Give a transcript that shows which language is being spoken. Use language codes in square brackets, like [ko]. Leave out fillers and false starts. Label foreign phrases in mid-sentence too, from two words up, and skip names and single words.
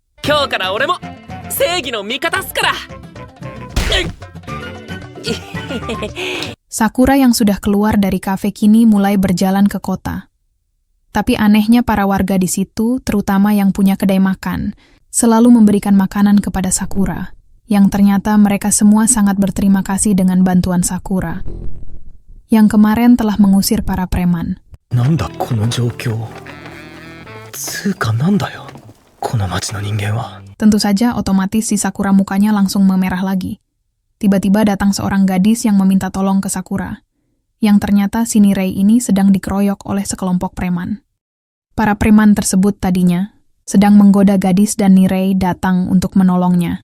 [id] Sakura yang sudah keluar dari kafe kini mulai berjalan ke kota. Tapi anehnya para warga di situ, terutama yang punya kedai makan, selalu memberikan makanan kepada Sakura, yang ternyata mereka semua sangat berterima kasih dengan bantuan Sakura, yang kemarin telah mengusir para preman. [ja] なんだこの状況？つかなんだよ? この町の人間は? [id] Tentu saja otomatis si Sakura mukanya langsung memerah lagi. Tiba-tiba datang seorang gadis yang meminta tolong ke Sakura, yang ternyata si Nirei ini sedang dikeroyok oleh sekelompok preman. Para preman tersebut tadinya sedang menggoda gadis dan Nirei datang untuk menolongnya.